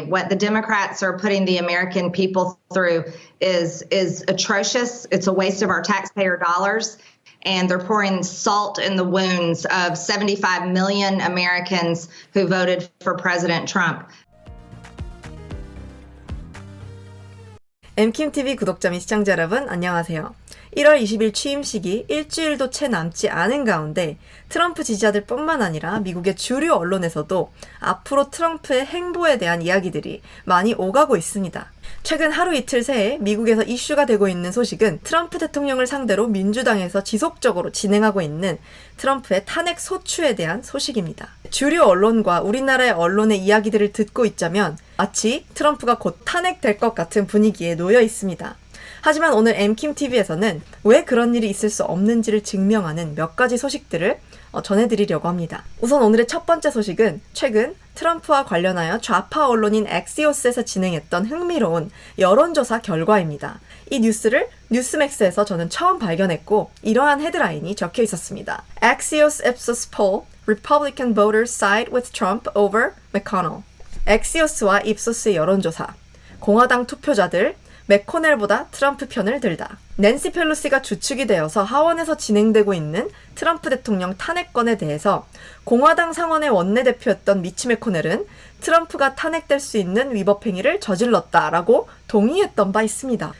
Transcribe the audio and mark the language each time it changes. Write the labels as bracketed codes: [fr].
[en] What the Democrats are putting the American people through is atrocious. It's a waste of our taxpayer dollars, and they're pouring salt in the wounds of 75 million Americans who voted for President Trump. [ko] 엠킴TV 구독자 및 시청자 여러분, 안녕하세요. 1월 20일 취임식이 일주일도 채 남지 않은 가운데 트럼프 지지자들 뿐만 아니라 미국의 주류 언론에서도 앞으로 트럼프의 행보에 대한 이야기들이 많이 오가고 있습니다. 최근 하루 이틀 새에 미국에서 이슈가 되고 있는 소식은 트럼프 대통령을 상대로 민주당에서 지속적으로 진행하고 있는 트럼프의 탄핵 소추에 대한 소식입니다. 주류 언론과 우리나라의 언론의 이야기들을 듣고 있자면 마치 트럼프가 곧 탄핵될 것 같은 분위기에 놓여 있습니다. 하지만 오늘 엠킴TV에서는 왜 그런 일이 있을 수 없는지를 증명하는 몇 가지 소식들을 전해드리려고 합니다. 우선 오늘의 첫 번째 소식은 최근 트럼프와 관련하여 좌파 언론인 엑시오스에서 진행했던 흥미로운 여론조사 결과입니다. 이 뉴스를 뉴스맥스에서 저는 처음 발견했고 이러한 헤드라인이 적혀 있었습니다. [en] Axios Ipsos poll, Republican voters side with Trump over McConnell. [ko] 엑시오스와 입소스의 여론조사, 공화당 투표자들 맥코넬보다 트럼프 편을 들다. 낸시 펠로시가 주축이 되어서 하원에서 진행되고 있는 트럼프 대통령 탄핵건에 대해서 공화당 상원의 원내대표였던 미치 맥코넬은 트럼프가 탄핵될 수 있는 위법 행위를 저질렀다라고 동의했던 바 있습니다.